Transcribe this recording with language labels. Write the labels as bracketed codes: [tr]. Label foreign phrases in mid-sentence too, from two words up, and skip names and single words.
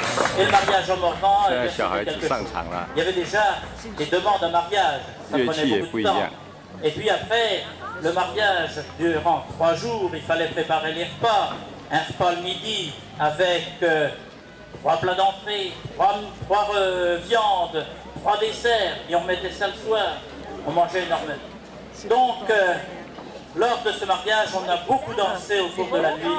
[fr] Et le mariage en Morvan, [zh] 现在小孩子上场了， [fr] il y avait déjà des demandes en mariage. Ça [zh] 乐器 [fr] prenait [zh] 也 [fr] beaucoup [zh] 不 [fr] de [zh] 一 [fr] temps. [zh] 样。 [fr] Et puis après, le mariage durant 3 jours, il fallait préparer les repas. Un repas le midi avec 3 plats d'entrée, 3 viandes, 3 desserts. Et on mettait ça le soir. On mangeait énormément. Donc, lors de ce mariage, on a beaucoup dansé au cours de la nuit.